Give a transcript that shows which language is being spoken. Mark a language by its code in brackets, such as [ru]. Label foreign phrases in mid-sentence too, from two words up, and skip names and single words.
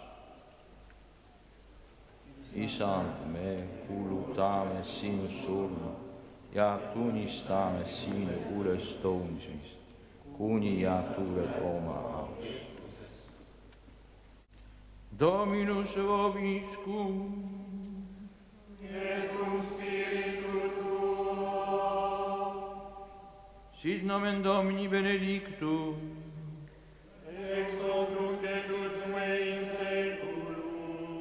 [et] Isand, me kuulutame sinu surma ja tunnistame sinu ülestõusmist, kuni ja tuled oma aust. [la] Dominus vobiscum, et cum spiritu tuo, sit nomen Domini benedictum, ex hoc nunc et usque in saeculum.